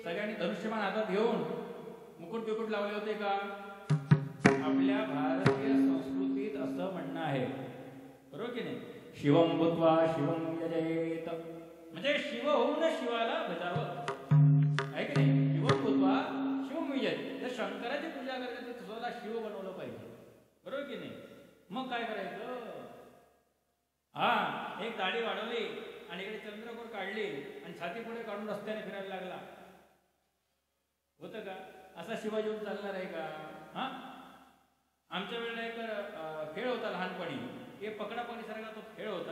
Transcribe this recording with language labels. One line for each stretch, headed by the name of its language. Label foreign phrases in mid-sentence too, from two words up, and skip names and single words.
Marathi: ठिकाणी धनुष्यबाण हातात घेऊन मुकुट बिकुट लावले होते का? आपल्या भारतीय संस्कृतीत असं म्हणणं आहे, बरोबर की नाही?
Sanskrit: शिवम भूत्वा शिवम यजेत,
Marathi: म्हणजे शिव होऊन शिवाला भजावं, आहे की नाही?
Sanskrit: शिवम भूत्वा शिवम यजेत.
Marathi: जर शंकराची पूजा करायची तर स्वतःला शिव बनवलं पाहिजे, बरोबर की नाही? मग काय करायचं? एक दाढी वाढवली आणि इकडे चंद्रकोर काढली आणि छाती पुढे काढून रस्त्याने फिरायला लागला, होतं का? असा शिवाजी होऊन चालणार आहे का? आमच्या वेळेला एक खेळ होता लहानपणी, हे पकडापकडी सारखा तो खेळ होता.